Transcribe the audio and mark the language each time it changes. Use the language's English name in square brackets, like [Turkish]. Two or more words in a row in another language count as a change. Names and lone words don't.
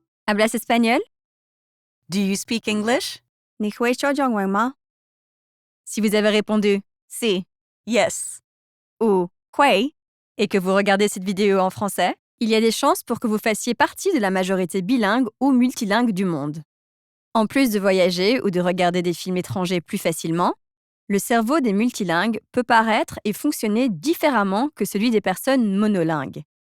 [Spanish] ¿Hablas español? [English] Do you speak English? [Chinese] 你会说中文吗? [French] Si vous avez répondu « si » [English] Yes. [French] ou « oui » et que vous regardez cette vidéo en français, il y a des chances pour que vous fassiez partie de la majorité bilingue ou multilingue du monde. En plus de voyager ou de regarder des films étrangers plus facilement, le cerveau des multilingues peut paraître et fonctionner différemment que celui des personnes monolingues.